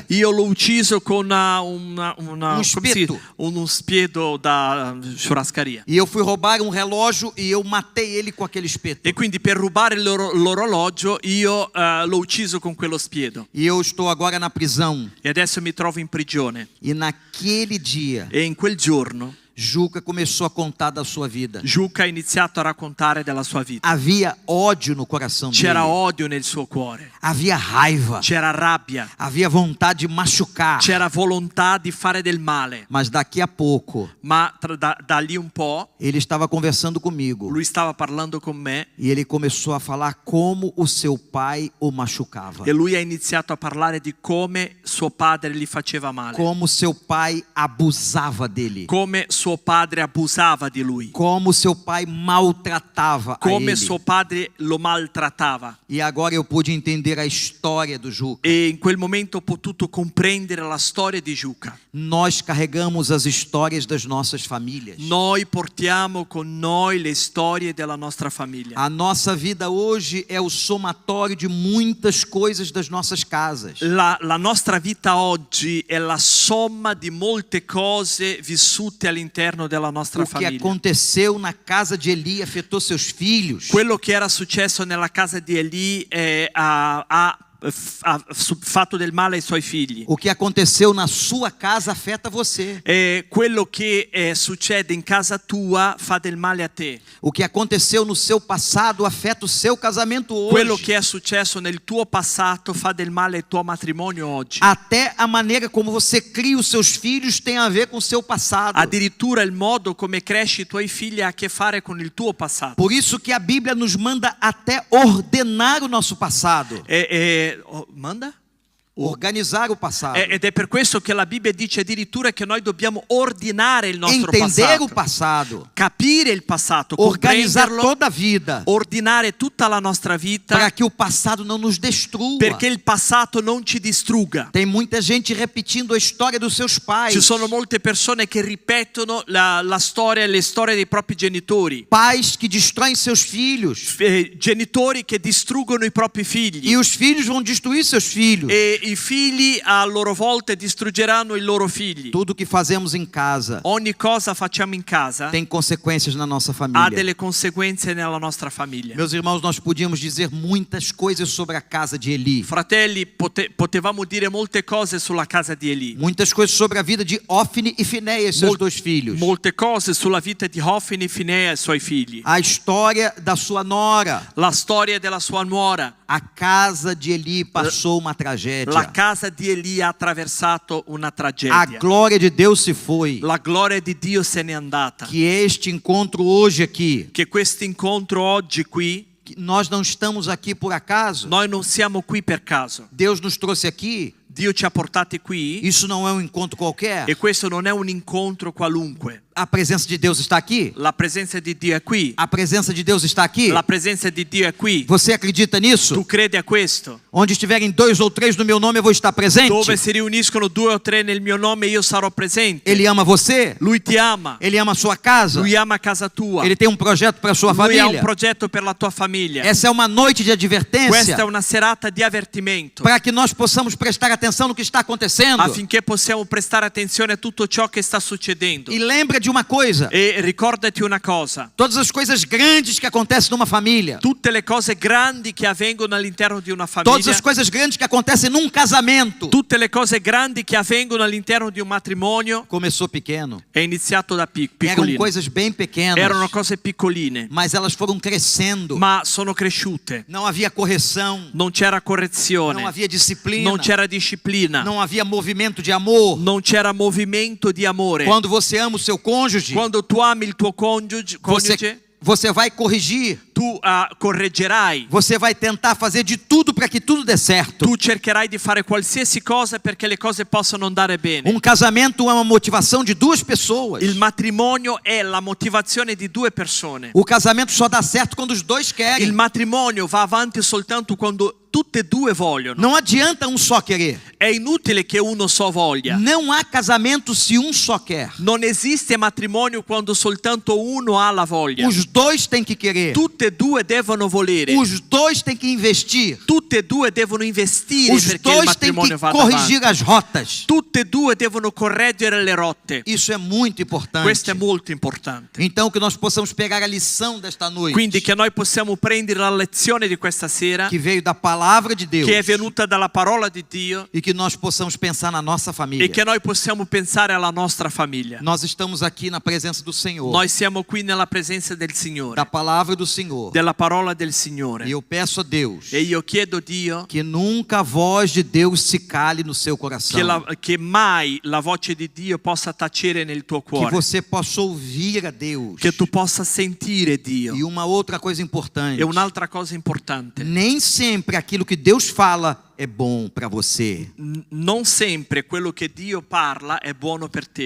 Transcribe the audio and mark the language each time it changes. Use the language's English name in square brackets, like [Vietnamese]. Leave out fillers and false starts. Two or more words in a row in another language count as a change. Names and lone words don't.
[Italian] Io l'ho ucciso con [Portuguese] Um espeto. [Italian] uno spiedo da churrascaria. [Portuguese] E eu fui roubar um relógio e eu matei ele com aquele espeto. [Italian] E quindi per rubare l'orologio io l'ho ucciso con quello spiedo. [Portuguese] E eu estou agora na prisão. [Italian] E adesso mi trovo in prigione. [Portuguese] E naquele dia, [Italian] E in quel giorno [Portuguese] Juca começou a contar da sua vida. [Italian] Giuca ha iniziato a raccontare della sua vita. [Portuguese] Havia ódio no coração [Italian] C'era [Portuguese] dele. [Italian] odio nel suo cuore. [Portuguese] Havia raiva. [Italian] C'era rabbia. [Portuguese] Havia vontade de machucar. [Italian] C'era volontà di fare del male. [Portuguese] Mas daqui a pouco, [Italian] Ma da lì un po' [Portuguese] ele estava conversando comigo. [Italian] lui stava parlando con me [Portuguese] E ele começou a falar como o seu pai o machucava. [Italian] e lui ha iniziato a parlare di come suo padre gli faceva male. [Portuguese] Como seu pai abusava dele. [Italian] Come suo padre abusava di lui. [Portuguese] Como seu pai maltratava a [Italian] Come [Portuguese] ele. [Italian] suo padre lo maltrattava. [Portuguese] E agora eu pude entender a história do Juca. [Italian] E in quel momento ho potuto comprendere la storia di Giuca. [Portuguese] Nós carregamos as histórias das nossas famílias. [Italian] Noi portiamo con noi le storie della nostra famiglia. [Portuguese] A nossa vida hoje é o somatório de muitas coisas das nossas casas. [Italian] La nostra vita oggi è la somma di molte cose vissute all'interno della nostra [Portuguese] O que [Italian] famiglia. [Portuguese] aconteceu na casa de Eli afetou seus filhos. [Italian] Quello che era successo nella casa di Eli ha fatto del male ai suoi figli. [Portuguese] O que aconteceu na sua casa afeta você. [Italian] E quello che succede in casa tua fa del male a te. [Portuguese] O que aconteceu no seu passado afeta o seu casamento [Italian] Quello [Portuguese] hoje. [Italian] che è successo nel tuo passato fa del male al tuo matrimonio oggi. [Portuguese] Até a maneira como você cria os seus filhos tem a ver com o seu passado. [Italian] Addirittura il modo come cresci i tuoi figli ha a che fare con il tuo passato. [Portuguese] Por isso que a Bíblia nos manda até ordenar o nosso passado. Manda? Organizar o passado. [Italian] Ed è per questo che la Bibbia dice addirittura che noi dobbiamo ordinare il nostro [Portuguese] Entender o [Italian] passato, [Portuguese] passado. [Italian] capire il passato, [Portuguese] Organizar [Italian] comprenderlo, [Portuguese] toda a vida. [Italian] ordinare tutta la nostra vita [Portuguese] Para que o passado não nos destrua. [Italian] perché il passato non ci distrugga. [Portuguese] Tem muita gente repetindo a história dos seus pais. [Italian] Ci sono molte persone che ripetono la storia, le storie dei propri genitori, [Portuguese] Pais que destroem seus filhos. [Italian] genitori che distruggono i propri figli [Portuguese] E os filhos vão destruir seus filhos. [Italian] e i figli a loro volta distruggeranno i loro figli. [Portuguese] Tudo que fazemos em casa [Italian] Ogni cosa facciamo in casa [Portuguese] tem consequências na nossa [Italian] ha [Portuguese] família. [Italian] delle conseguenze nella nostra famiglia. [Portuguese] Meus irmãos, nós podíamos dizer muitas coisas sobre a casa de Eli. [Italian] Fratelli, potevamo dire molte cose sulla casa di Eli, [Portuguese] Muitas coisas sobre a vida de Ofni e Finéias, seus dois filhos. [Italian] molte cose sulla vita di Hofni, Finea e suoi figli, [Portuguese] A história da sua nora. [Italian] la storia della sua nuora. [Portuguese] A casa de Eli passou uma tragédia. [Italian] La casa di Eli ha attraversato una [Portuguese] A [Italian] tragedia. [Portuguese] glória de Deus se foi. [Italian] La gloria di Dio se n'è andata. [Portuguese] Que este encontro hoje aqui, [Italian] Che questo incontro oggi qui, [Portuguese] que nós não estamos aqui por acaso. [Italian] noi non siamo qui per caso. [Portuguese] Deus nos trouxe aqui. [Italian] Dio ci ha portati qui [Portuguese] Isso não é um encontro qualquer. [Italian] e questo non è un incontro qualunque. [Portuguese] A presença de Deus está aqui. [Italian] La presenza di Dio è qui. [Portuguese] A presenza de Deus está aqui. [Italian] La presenza di Dio è qui. [Portuguese] Você acredita [Italian] Tu [Portuguese] nisso? [Italian] credi a questo? [Portuguese] Onde estiverem 2 ou 3 no meu nome, eu vou estar presente. [Italian] Dove si riuniscono 2 o 3 nel mio nome, io sarò presente. [Portuguese] Ele ama você. [Italian] Lui ti ama. [Portuguese] Ele ama a sua casa. [Italian] Lui ama casa tua. [Portuguese] Ele tem um projeto para a sua [Italian] Lui ha un [Portuguese] família. [Italian] progetto per la tua famiglia. [Portuguese] Essa é uma noite de [Italian] Questa [Portuguese] advertência [Italian] è una serata di avvertimento [Portuguese] para que nós possamos prestar atenção no que está acontecendo. [Italian] affinché possiamo prestare attenzione a tutto ciò che sta succedendo. [Portuguese] E lembra de uma coisa: [Italian] E ricordati una cosa: [Portuguese] todas as coisas grandes que acontecem numa família, [Italian] tutte le cose grandi che avvengono all'interno di una [Portuguese] todas [Italian] famiglia, [Portuguese] as coisas grandes que acontecem num casamento, [Italian] tutte le cose grandi che avvengono all'interno di un matrimonio, [Portuguese] começou pequeno. [Italian] è iniziato da [Portuguese] Eram [Italian] piccolino. [Portuguese] coisas bem pequenas, [Italian] Erano cose piccoline, [Portuguese] mas elas foram crescendo. [Italian] ma sono cresciute. [Portuguese] Não havia correção, [Italian] Non c'era correzione, [Portuguese] não havia disciplina, [Italian] non c'era disciplina, [Portuguese] não havia movimento de amor. [Italian] non c'era movimento di amore. [Portuguese] Quando você ama o seu cônjuge, [Italian] Quando tu ami il tuo coniuge, [Portuguese] você vai corrigir, [Italian] tu correggerai, [Portuguese] você vai tentar fazer de tudo para que tudo dê certo. [Italian] tu cercherai di fare qualsiasi cosa perché le cose possano andare bene. [Portuguese] Um casamento é uma motivação de duas pessoas. [Italian] Il matrimonio è la motivazione di due persone. [Portuguese] O casamento só dá certo quando os dois [Italian] Il [Portuguese] querem. [Italian] matrimonio va avanti soltanto quando tutte e due vogliono. [Portuguese] Não adianta um só querer. [Italian] È inutile che uno só voglia. [Portuguese] Não há casamento se um só quer. [Italian] Non esiste matrimonio quando soltanto uno ha la voglia. [Portuguese] Os dois têm que querer. [Italian] Tutte e due devono volere. [Portuguese] Os dois têm que investir. [Italian] Tutte e due devono investire [Portuguese] Os [Italian] perché il [Portuguese] dois têm que [Italian] matrimonio vada [Portuguese] corrigir [Italian] avanti. [Portuguese] as rotas. [Italian] Tutte e due devono correggere le rotte. [Portuguese] Isso é muito importante. [Italian] Questo è molto importante. [Portuguese] Então que nós possamos pegar a lição desta noite, [Italian] Quindi che noi possiamo prendere la lezione di questa sera, [Portuguese] que veio da palavra de Deus, [Italian] che è venuta dalla parola di Dio, [Portuguese] e que nós possamos pensar na nossa [Italian] e [Portuguese] família. [Italian] che noi possiamo pensare alla nostra famiglia. [Portuguese] Nós estamos aqui na presença do Senhor, [Italian] Noi siamo qui nella presenza del Signore, [Portuguese] da palavra do Senhor. [Italian] della parola del [Portuguese] E [Italian] Signore. [Portuguese] eu peço a Deus [Italian] E io chiedo a Dio [Portuguese] que nunca a voz de Deus se cale no seu coração. [Italian] che mai la voce di Dio possa tacere nel tuo [Portuguese] Que [Italian] cuore, [Portuguese] você possa ouvir a Deus. [Italian] che tu possa sentire Dio. [Portuguese] E uma outra coisa importante: [Italian] E un'altra cosa importante, [Portuguese] nem sempre aquilo que Deus fala é bom para você. [Italian] non sempre quello che Dio parla è buono per te.